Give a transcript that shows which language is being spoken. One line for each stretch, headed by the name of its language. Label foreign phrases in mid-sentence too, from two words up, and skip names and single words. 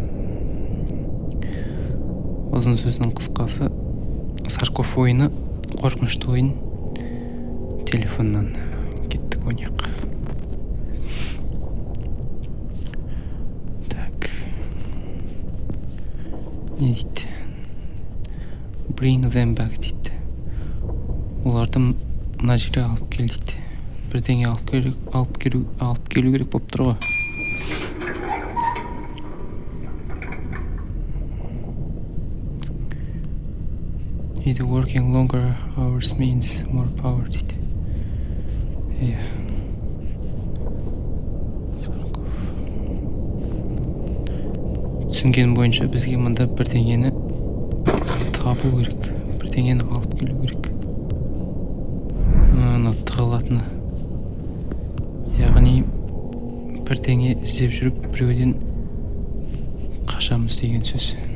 Kazakh: Ұзын сөздің қысқасы, Сарков ойыны, қорқынышты ойын. Телефоннан кеттік ойнайық. Не дейді?
English: Bring them back дейді.
Kazakh: Оларды мына жерге алып кел дейді. Бірдеңе алып келу керек болып тұр ғой.
English: Either working longer hours means more power дейді.
Kazakh: Түсінген бойынша бізге мұнда бірдеңені табу керек, бірдеңені алып келу керек. Тығылатыны, яғни бірдеңе іздеп жүріп біреуден қашамыз деген сөз.